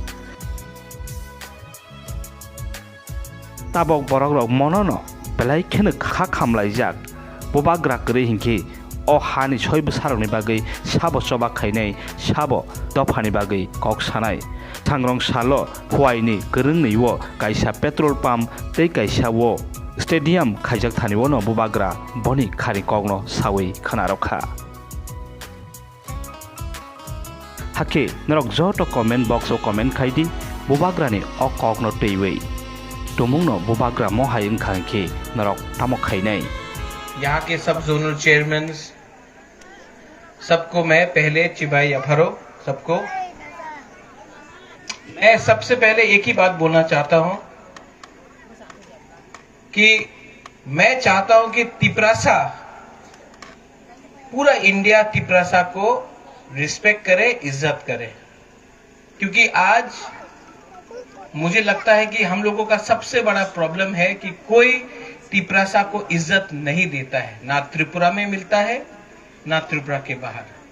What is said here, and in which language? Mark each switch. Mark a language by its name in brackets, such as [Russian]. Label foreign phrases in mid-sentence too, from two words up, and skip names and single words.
[Kok Borok] tabok borok rok monono belai kheno kha khamlaijak bobagra kwrwi hinkhe o hani soi bwsarokni bagui sabo choba khainai sabo dofani bagui kok sanai thangrong salo huaini kwrwngniwo kaisa [English] petrol pump [Kok Borok] tei kaisa wo stadium khaijak thaniwo no bobagra boni khari kokno sawi khanarokha hake norok joto [English] comment box [Kok Borok] o comment khaidi bobagrani o kokno teiwei tomungno bobagra mohai wngkhangkhe norok tamo khainai। [Hindi] यहाँ के सब [English] zonal chairman [Hindi] सबको मैं पहले [Kok Borok] चिबाई अफरो [Hindi] सबको मैं सबसे पहले एक ही बात बोलना चाहता हूं कि मैं चाहता हूं कि तिपरासा पूरा इंडिया तिपरासा को रिस्पेक्ट करे इज्जत करे क्योंकि आज मुझे लगता है कि हम लोगों का सबसे बड़ा प्रॉब्लम है कि कोई तिपरासा को इज्जत नहीं देता है ना त्रिपुरा में मिलता है ना त्रिपुरा के बाहर।